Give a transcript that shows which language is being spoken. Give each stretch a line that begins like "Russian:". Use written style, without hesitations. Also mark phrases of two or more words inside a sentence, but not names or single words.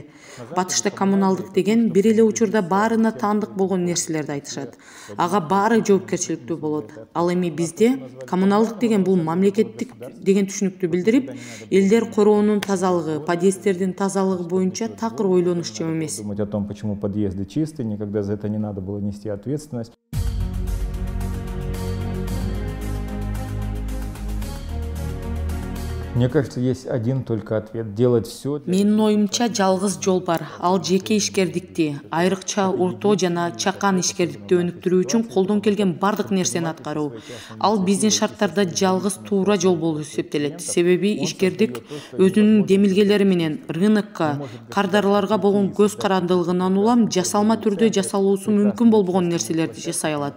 Kyrgyz: Батышта коммуналдык деген бир эле учурда баарына таандык болгон нерселерди айтышат. Ага баары жоопкерчиликтүү болот. Ал эми бизде коммуналдык деген бул мамлекеттик деген түшүнүктү билдирип, элдер короонун тазалыгы, подъезддердин тазалыгы боюнча такыр ойлонушчу эмес.
Russian: Думать о том, почему подъезды чистые, никогда за это не надо было нести ответственность. Мне кажется, есть один только ответ – делать все.
Kyrgyz: Менин оюмча жалгыз жол бар. Ал жеке ишкердикти, айрыкча уртоо жана чакан ишкердикти өнүктүрүү үчүн колдон келген бардык нерсени аткаруу. Ал биздин шарттарда жалгыз туура жол болуп эсептелет. Себеби ишкердик өзүнүн демилгелери менен рынокко, кардарларга болгон көз карандылыгынан улам жасалма түрдө жасалуусу мүмкүн болбогон нерселерди жасай алат.